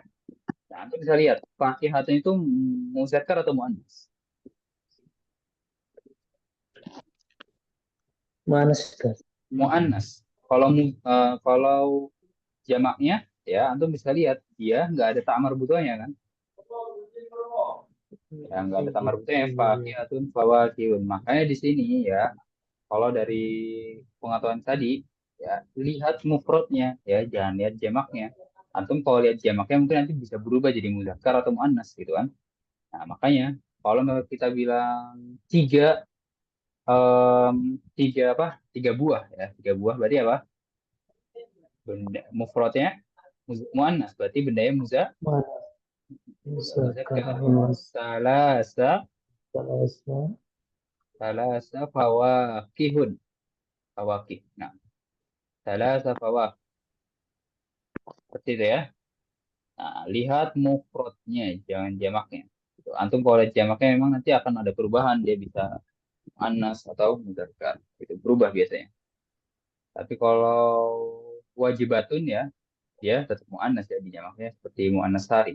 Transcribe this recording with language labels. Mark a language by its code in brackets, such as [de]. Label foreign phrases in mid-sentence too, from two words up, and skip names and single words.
[id] Nah, antum bisa lihat fakihatun itu muzakkar atau muannas? Muannas. Muannas. Kalau jamaknya ya antum bisa lihat dia nggak ada ta'mar butohnya kan, ya nggak ada ta'mar butohnya, [ar] فاكهة فواكه. [id] Makanya di sini ya, kalau dari pengetahuan tadi ya, lihat mufradnya ya, jangan lihat jamaknya. Antum kalau lihat jamaknya mungkin nanti bisa berubah jadi muzakkar atau muannas gitu kan. Nah, makanya kalau kita bilang em, tiga apa, tiga buah ya, tiga buah berarti apa, benda mufradnya muannas, berarti bendanya Muzakkar muzakkar. muannas. Salasa Salasa. [ar] ثلاث فواكه، فواكه. [id] Nah, [ar] ثلاث فواكه [id] seperti itu ya. Nah, lihat mufradnya, jangan jamaknya. Gitu. Antum kalau lihat jamaknya memang nanti akan ada perubahan, dia bisa muannas atau mudzakkar. Itu berubah biasanya. Tapi kalau wajibatun ya, dia tetap muannas ya di jamaknya seperti [ar] مؤنث سالم.